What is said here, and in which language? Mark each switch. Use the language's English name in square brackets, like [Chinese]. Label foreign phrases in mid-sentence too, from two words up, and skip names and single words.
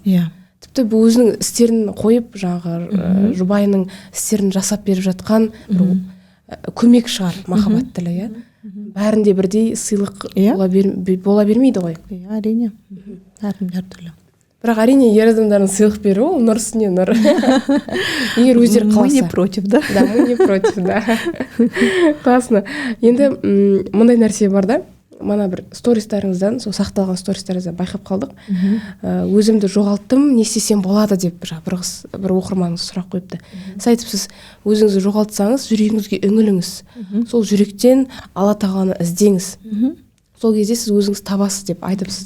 [Kazakh] Тіпті бұл өзінің істерін қойып, жаңағы жұбайының істерін жасап беріп жатқан көмек шығар махаббат тілі. Бәрінде бірдей сыйлық бола бермейді ғой. Әрине. Әркімде әртүрлі. Бірақ әрине ер адамдардың сыйлық беру ол нұр үстіне нұр. Егер өздері қаласа. [Russian] Мы не против, да? Да, мы не против, да. Классно. [Kazakh] Енді мындай нәрсе бар да. Мана бір стористарыңыздан, сол сақталған стористарыңыздан байқап қалдық. Өзімді жоғалттым, не істесем болады деп бір оқырманыңыз сұрақ қойыпты. Сіз айтыпсыз, өзіңізді жоғалтсаңыз, жүрегіңізге үңіліңіз. Сол жүректен Алла тағаланы іздеңіз. Сол кезде сіз өзіңіз табасыз деп айтыпсыз да.